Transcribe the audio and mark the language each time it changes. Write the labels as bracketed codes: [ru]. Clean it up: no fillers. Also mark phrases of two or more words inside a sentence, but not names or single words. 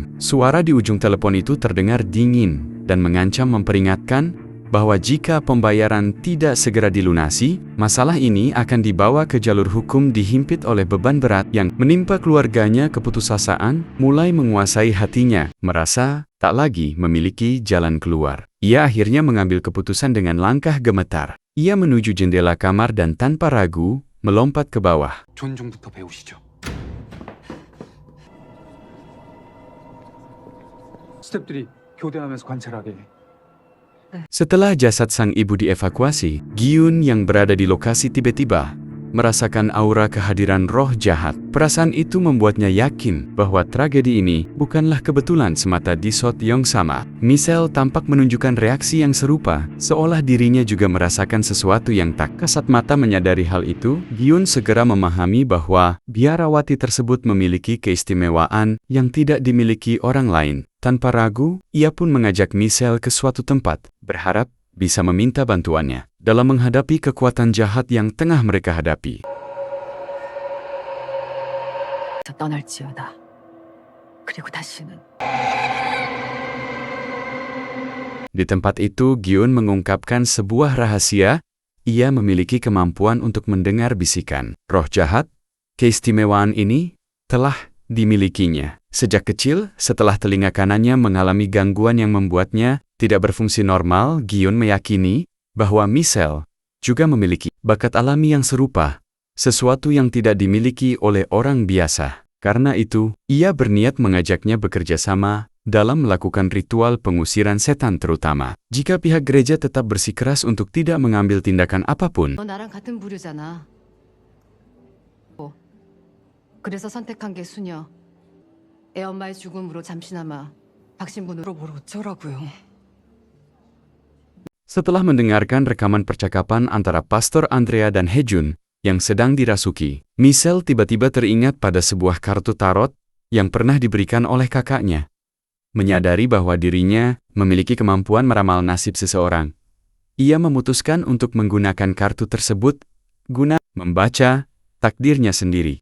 [id] Suara di ujung telepon itu terdengar dingin dan mengancam memperingatkan bahwa jika pembayaran tidak segera dilunasi, masalah ini akan dibawa ke jalur hukum dihimpit oleh beban berat yang menimpa keluarganya. Keputusasaan mulai menguasai hatinya, merasa tak lagi memiliki jalan keluar. Ia akhirnya mengambil keputusan dengan langkah gemetar. Ia menuju jendela kamar dan tanpa ragu, melompat ke bawah. [ko] 존중부터 배우시죠. 스태프들이 교대하면서 관찰하게. [id] Setelah jasad sang ibu dievakuasi, Gyun yang berada di lokasi tiba-tiba merasakan aura kehadiran roh jahat. Perasaan itu membuatnya yakin bahwa tragedi ini bukanlah kebetulan semata di shot yang sama. Michelle tampak menunjukkan reaksi yang serupa, seolah dirinya juga merasakan sesuatu yang tak kasat mata. Menyadari hal itu, Gyun segera memahami bahwa biarawati tersebut memiliki keistimewaan yang tidak dimiliki orang lain. Tanpa ragu, ia pun mengajak Michelle ke suatu tempat, berharap bisa meminta bantuannya dalam menghadapi kekuatan jahat yang tengah mereka hadapi. [ko] 떠날지어다. 그리고 다시는. [id] Di tempat itu, Gyun mengungkapkan sebuah rahasia. Ia memiliki kemampuan untuk mendengar bisikan. Roh jahat, keistimewaan ini, telah dimilikinya. Sejak kecil, setelah telinga kanannya mengalami gangguan yang membuatnya tidak berfungsi normal, Gyun meyakini bahwa Michelle juga memiliki bakat alami yang serupa, sesuatu yang tidak dimiliki oleh orang biasa. Karena itu, ia berniat mengajaknya bekerja sama dalam melakukan ritual pengusiran setan terutama. Jika pihak gereja tetap bersikeras untuk tidak mengambil tindakan apapun, [ko] 너 나랑 같은 부류잖아. 그래서 선택한 게 수녀. 애 엄마의 죽음으로 잠시나마 박신분으로 뭘 어쩌라고요. [id] setelah mendengarkan rekaman percakapan antara Pastor Andrea dan Hejun yang sedang dirasuki, Michelle tiba-tiba teringat pada sebuah kartu tarot yang pernah diberikan oleh kakaknya. Menyadari bahwa dirinya memiliki kemampuan meramal nasib seseorang, ia memutuskan untuk menggunakan kartu tersebut guna membaca takdirnya sendiri.